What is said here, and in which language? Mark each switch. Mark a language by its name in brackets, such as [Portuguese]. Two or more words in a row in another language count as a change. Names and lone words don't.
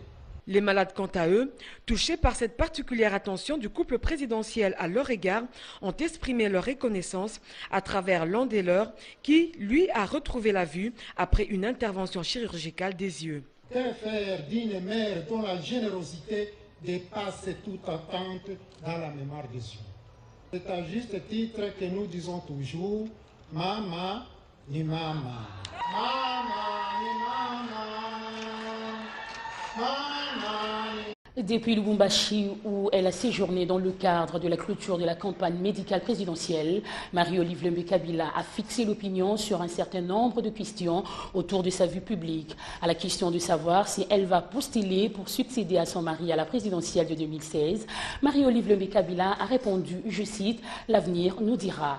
[French] Les malades, quant à eux, touchés par cette particulière attention du couple présidentiel à leur égard, ont exprimé leur reconnaissance à travers l'un des leurs qui, lui, a retrouvé la vue après une intervention chirurgicale des yeux. Que faire d'une mère dont la générosité dépasse toute attente dans la mémoire des yeux? C'est à juste titre que nous disons toujours « [Swahili] Mama ni mama ». Mama ni mama. Mama ni... [French] Depuis Lubumbashi, où elle a séjourné dans le cadre de la clôture de la campagne médicale présidentielle, Marie-Olive Lembe-Kabila a fixé l'opinion sur un certain nombre de questions autour de sa vue publique. À la question de savoir si elle va postuler pour succéder à son mari à la présidentielle de 2016, Marie-Olive Lembe-Kabila a répondu, je cite, « L'avenir nous dira ».